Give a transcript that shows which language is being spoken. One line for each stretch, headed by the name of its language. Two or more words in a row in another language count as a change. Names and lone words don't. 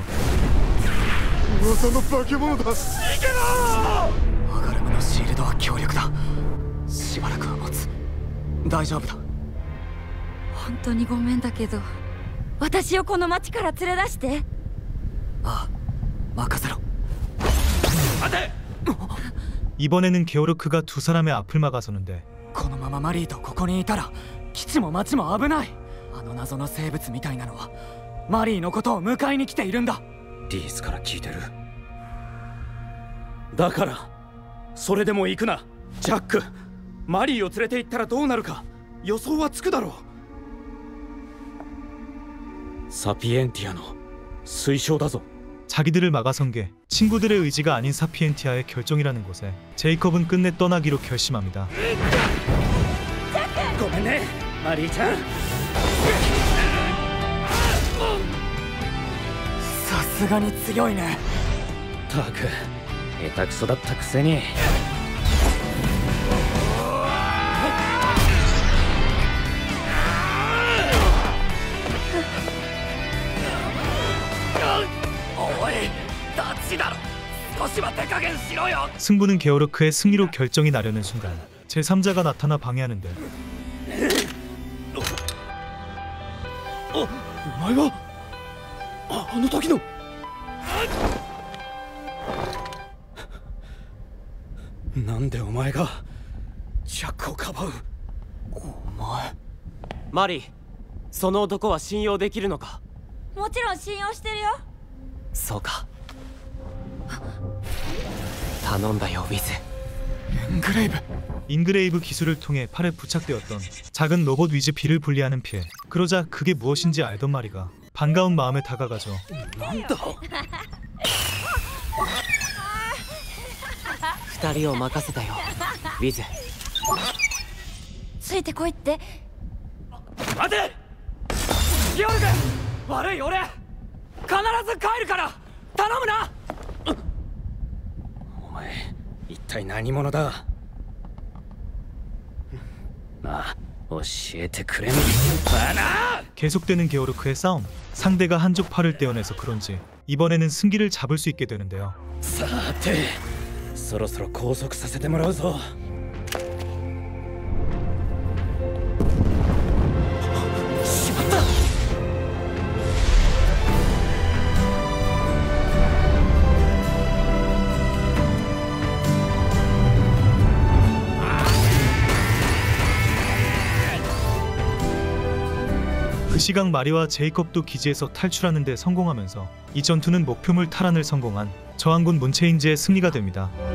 Japanese: 噂の化け物だ。逃げろ！アガルムのシールドは強力だ。しばらくは持つ。大丈夫だ。本当にごめんだけど、私をこの町から連れ出して。ああ、任せろ。待て！
Korean: 이번에는 게오르크가 두 사람의 앞을 막아서는데
Japanese: このままマリーとここにいたら基地も町も危ない。あの謎の生物みたいなのはマリーのことを迎えに来ているんだ。リースから聞いてる。だからそれでも行くな。ジャック、マリーを連れて行ったらどうなるか予想はつくだろう。サピエンティアの推奨だぞ。
Korean: 자기들을 막아선 게 친구들의 의지가 아닌 사피엔티아의 결정이라는 것에 제이콥은 끝내 떠나기로 결심합니다.
Japanese: ごめんね、マリーちゃん。さすがに強いね。たく、下手くそだったくせに。おい、ダッチだろ。少しは手加減しろよ。
Korean: 승부는 게오르크의 승리로 결정이 나려는 순간 제3자가 나타나 방해하는데
Japanese: お前はあの時のなんでお前がジャックをかばう。お前マリー、その男は信用できるのか。もちろん信用してるよ。そうか。頼んだよ、ウィズ。
Korean: 인그레이브 기술을 통해 팔에 부착되었던 작은 로봇 위즈 B를 분리하는 피해. 그러자 그게 무엇인지 알던 마리가 반가운 마음에 다가가죠.
Japanese: 2 人を任せたよ、ウィズ。ついてこいって。待て！ギオルグ、悪い俺。必ず帰るから頼むな。お前一体何者だ。아, 教えてくれんのかな。
Korean: 계속되는 게오르크의 싸움. 상대가 한쪽 팔을 떼어내서 그런지 이번에는 승기를 잡을 수 있게 되는데요.
Japanese: さて、そろそろ拘束させてもらうぞ。しまった。
Korean: 그 시각 마리와 제이콥도 기지에서 탈출하는 데 성공하면서 이 전투는 목표물 탈환을 성공한 저항군 문체인즈의 승리가 됩니다.